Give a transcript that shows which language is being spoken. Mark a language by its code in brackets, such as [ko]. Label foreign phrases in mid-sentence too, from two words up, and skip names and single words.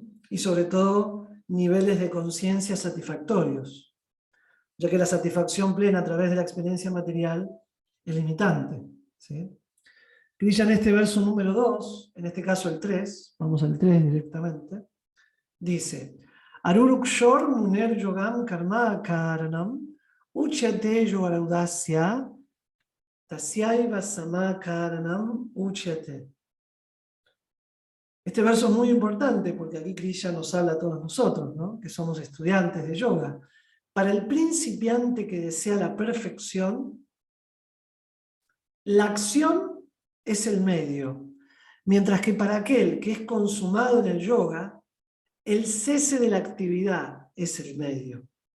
[es] Y sobre todo niveles de conciencia satisfactorios, ya que la satisfacción plena a través de la experiencia material es limitante, ¿sí? Krishna en este verso número 2, en este caso el 3, vamos al 3 directamente, dice: [sa] आरुरुक्षोः मुनेः योगं कर्म कारणम् उच्यते योगारूढस्य तस्यैव शमः कारणम् उच्यते. [es] Este verso es muy importante porque aquí Krishna nos habla a todos nosotros, ¿no? Que somos estudiantes de yoga. Para el principiante que desea la perfección, la acción es el medio, mientras que para aquel que es consumado en el yoga, el cese de la actividad es el medio.